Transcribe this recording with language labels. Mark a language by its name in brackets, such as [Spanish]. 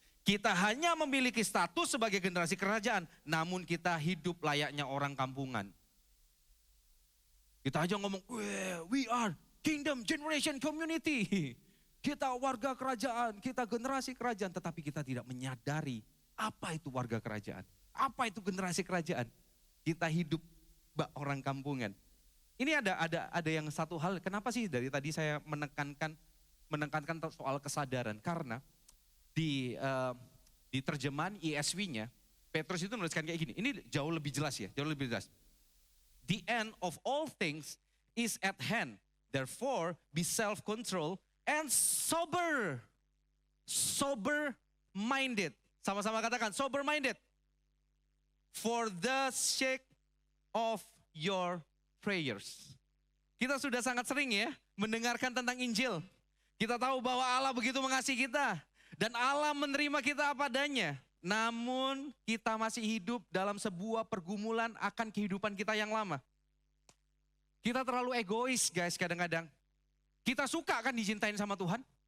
[Indonesian] Kita hanya memiliki status sebagai generasi kerajaan, namun kita hidup layaknya orang kampungan. Kita aja ngomong, [English] we are Kingdom Generation Community. [Indonesian] Kita warga kerajaan, kita generasi kerajaan, tetapi kita tidak menyadari apa itu warga kerajaan. Apa itu generasi kerajaan? Kita hidup orang kampungan. Ini ada yang satu hal, kenapa sih dari tadi saya menekankan soal kesadaran? Karena di terjemahan ESV-nya, Petrus itu menuliskan kayak gini. Ini jauh lebih jelas ya, jauh lebih jelas. [English] The end of all things is at hand. Therefore, be self-control and sober. Sober-minded. [Indonesian] Sama-sama katakan, [English] sober-minded. For the sake of your prayers. [Indonesian] Kita sudah sangat sering ya mendengarkan tentang Injil. Kita tahu bahwa Allah begitu mengasihi kita. Dan Allah menerima kita apa adanya. Namun kita masih hidup dalam sebuah pergumulan akan kehidupan kita yang lama. Kita terlalu egois guys kadang-kadang. Kita suka kan dicintain sama Tuhan.